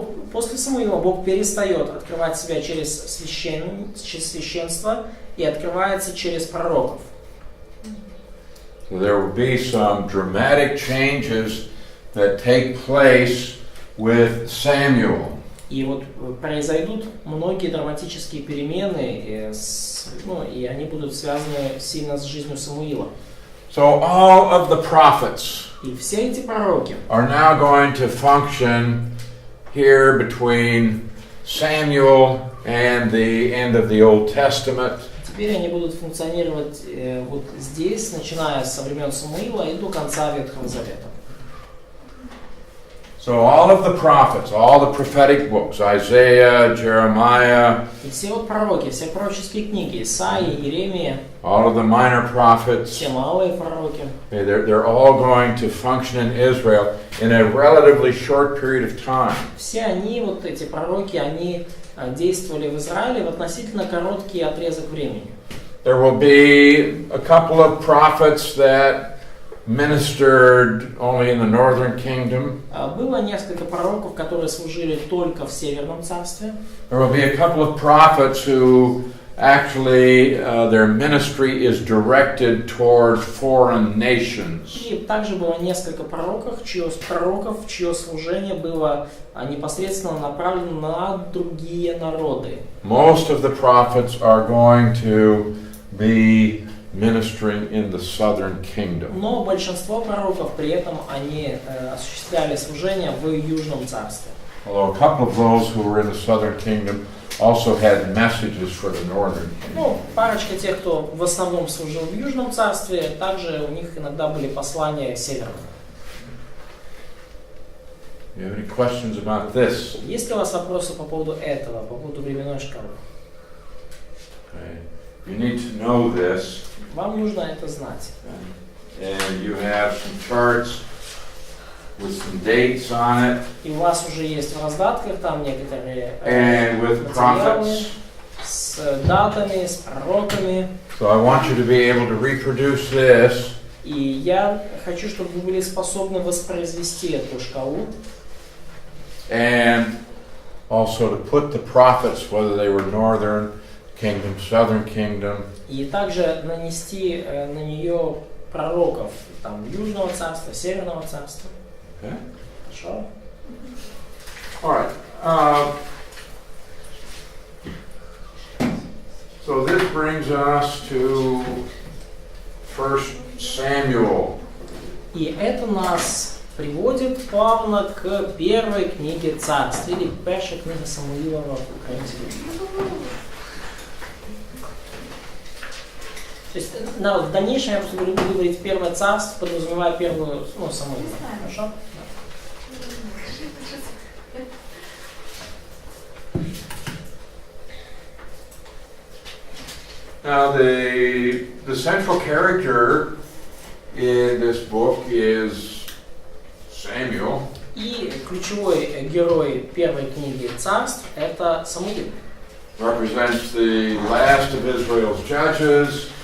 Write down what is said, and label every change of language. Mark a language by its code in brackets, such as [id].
[ru] После Самуила Бог перестает открывать себя через священство и открывается через пророков. [en] So there will be some dramatic changes that take place with Samuel. [ru] И вот произойдут многие драматические перемены, и они будут связаны сильно с жизнью Самуила. [en] So all of the prophets [ru] И все эти пророки [en] are now going to function here between Samuel and the end of the Old Testament. [ru] теперь они будут функционировать вот здесь, начиная со времен Самуила и до конца Ветхого Завета. [en] So all of the prophets, all the prophetic books, Isaiah, Jeremiah, [ru] И все вот пророки, все пророческие книги, Исаия, Иеремия, [en] all of the minor prophets, [ru] все малые пророки, [en] they're all going to function in Israel in a relatively short period of time. [ru] все они, вот эти пророки, они действовали в Израиле в относительно короткий отрезок времени. [en] There will be a couple of prophets that ministered only in the northern kingdom. [ru] Было несколько пророков, которые служили только в Северном царстве. [en] There will be a couple of prophets who actually their ministry is directed toward foreign nations. [ru] И также было несколько пророков, чье служение было непосредственно направлено на другие народы. [en] Most of the prophets are going to be ministering in the southern kingdom. [ru] Но большинство пророков при этом они осуществляли служение в Южном царстве. [en] Although a couple of those who were in the southern kingdom also had messages for the northern kingdom. [ru] Ну, парочка тех, кто в основном служил в Южном царстве, также у них иногда были послания северного. [en] You have any questions about this? [ru] Есть ли у вас вопросы по поводу этого, по поводу временной шкалы? [en] Okay. You need to know this. [ru] Вам нужно это знать. [en] And you have some charts with some dates on it. [ru] И у вас уже есть в раздатках там некоторые [en] And with [ru] материалы [en] prophets. [ru] с датами, с пророками. [en] So I want you to be able to reproduce this. [ru] И я хочу, чтобы вы были способны воспроизвести эту шкалу. [en] And also to put the prophets, whether they were northern kingdom, southern kingdom. [ru] И также нанести на нее пророков там Южного царства, Северного царства. [en] Okay. [ru] Хорошо? [en] All right. So this brings us to 1 Samuel. [ru] И это нас приводит плавно к первой книге царств, или первая книга Самуилова в украинском. То есть в дальнейшем я просто буду говорить первое царство, подразумевая первую, Самуила. Хорошо? [en] Now the central character in this book is Samuel. [ru] И ключевой герой первой книги царств это Самуил. [en] Represents the last of Israel's judges.